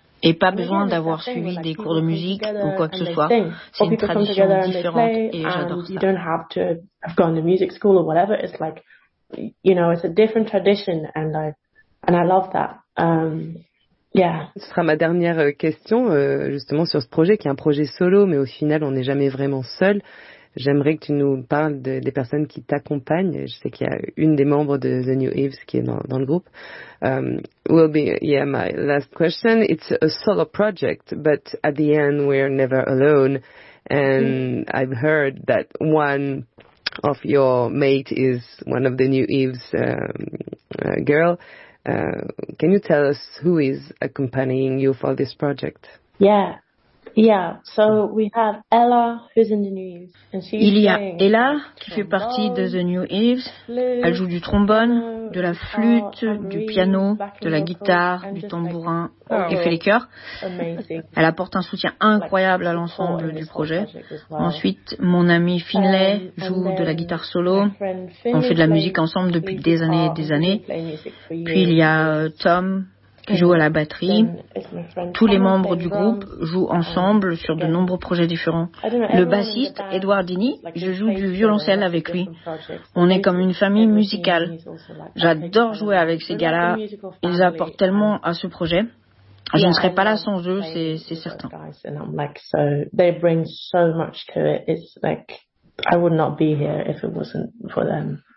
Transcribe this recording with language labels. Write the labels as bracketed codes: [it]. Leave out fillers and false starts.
[fr] Et pas besoin d'avoir suivi des cours de musique ou quoi que ce soit. C'est une tradition différente et j'adore ça. [en] You don't have to have gone to music school or whatever. It's like, you know, it's a different tradition and I love that. [fr] Ce sera ma dernière question justement sur ce projet qui est un projet solo, mais au final on n'est jamais vraiment seul. J'aimerais que tu nous parles des personnes qui t'accompagnent. Je sais qu'il y a une des membres de The New Eves qui est dans le groupe. [en] My last question. It's a solo project, but at the end we're never alone. And I've heard that one of your mate is one of The New Eves girl. Can you tell us who is accompanying you for this project? We have Ella, who's in the New Eves, and she's [fr] Il y a Ella qui fait partie de The New Eves. Elle joue du trombone, de la flûte, du piano, de la guitare, du tambourin et fait les chœurs. Elle apporte un soutien incroyable à l'ensemble du projet. Ensuite, mon ami Finlay joue de la guitare solo. On fait de la musique ensemble depuis des années et des années. Puis il y a Tom qui joue à la batterie. Tous les membres du groupe jouent ensemble sur de nombreux projets différents. Le bassiste, Edouard Dini, je joue du violoncelle avec lui. On est comme une famille musicale. J'adore jouer avec ces gars-là. Ils apportent tellement à ce projet. Je ne serais pas là sans eux, c'est certain. [en] They bring so much to it. It's like, I would not be here if it wasn't for them.